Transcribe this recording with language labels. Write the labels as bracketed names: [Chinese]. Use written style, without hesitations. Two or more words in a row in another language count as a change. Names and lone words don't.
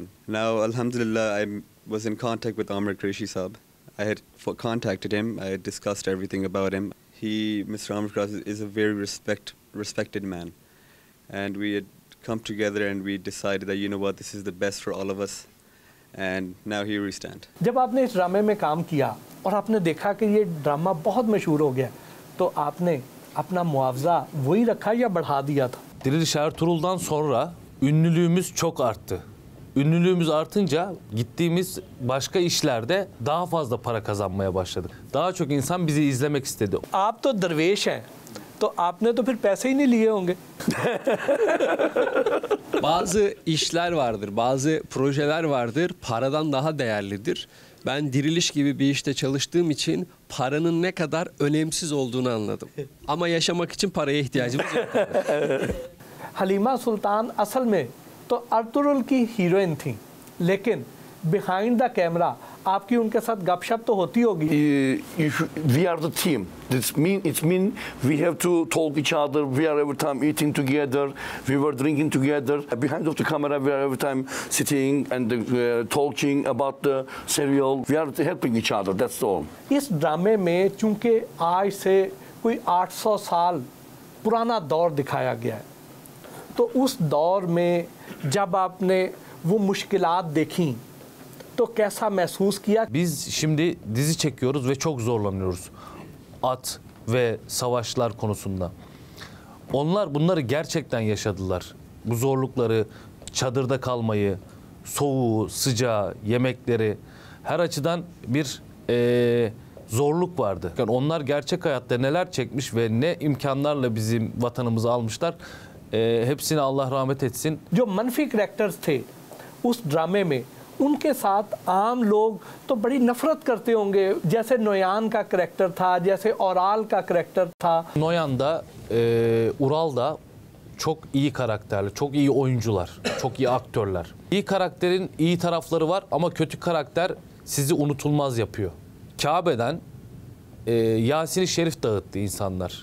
[English] Now, alhamdulillah, I was in contact with Amir Qureshi Saab. I had contacted him. I had discussed everything about him. Mr. Amir Qureshi is a very respected man. And we had come together and we decided that, you know what, this is the best for all of us. And now here we stand. [Urdu] جب آپ نے اس ڈرامے میں کام کیا اور آپ نے دیکھا کہ یہ ڈرامہ بہت مشہور ہو گیا، تو آپ نے اپنا معاوضہ وہی رکھا یا بڑھا دیا تھا? [Turkish] Diriliş Ertuğrul'dan sonra ünlülüğümüz çok arttı. Ünlülüğümüz artınca gittiğimiz başka işlerde daha fazla para kazanmaya başladık. Daha çok insan bizi izlemek istedi. [Urdu] آپ تو درویش ہیں، تو آپ نے تو پھر پیسے ہی نہیں لیے ہوں گے. [Turkish] Bazı işler vardır, bazı projeler vardır, paradan daha değerlidir. Ben Diriliş gibi bir işte çalıştığım için paranın ne kadar önemsiz olduğunu anladım. Ama yaşamak için paraya ihtiyacımız yok. [Urdu] حلیمہ سلطان اصل میں تو ارطغرل کی ہیروئن تھی، لیکن [English] behind the camera [Urdu] آپ کی ان کے ساتھ گپ شپ تو ہوتی ہوگی. [English] We are the team. It means we have to talk each other. We are every time eating together. We were drinking together. Behind of the camera, we are every time sitting and talking about the serial. We are helping each other. That's all. [Urdu] اس ڈرامے میں چونکہ آج سے کوئی 800 سال پرانا دور دکھایا گیا ہے، تو اس دور میں جب آپ نے وہ مشکلات دیکھیں تو کیسا محسوس کیا? [Turkish] Biz şimdi dizi çekiyoruz ve çok zorlanıyoruz. At ve savaşlar konusunda. Onlar bunları gerçekten yaşadılar. Bu zorlukları, çadırda kalmayı, soğuğu, sıcağı, yemekleri. her açıdan bir zorluk vardı. Yani onlar gerçek hayatta neler çekmiş ve ne imkanlarla bizim vatanımızı almışlar. Hepsine Allah rahmet etsin. [Urdu] جو منفی کیریکٹرز تھے اس ڈرامے میں ان کے ساتھ عام لوگ تو بڑی نفرت کرتے ہوں گے، جیسے نویان کا کیریکٹر تھا، جیسے اورال کا کیریکٹر تھا. [Turkish] Noyan da Ural da çok iyi karakterli, çok iyi oyuncular, çok iyi aktörler. İyi karakterin iyi tarafları var ama kötü karakter sizi unutulmaz yapıyor. Kabe'den Yasin-i Şerif dağıttı insanlar.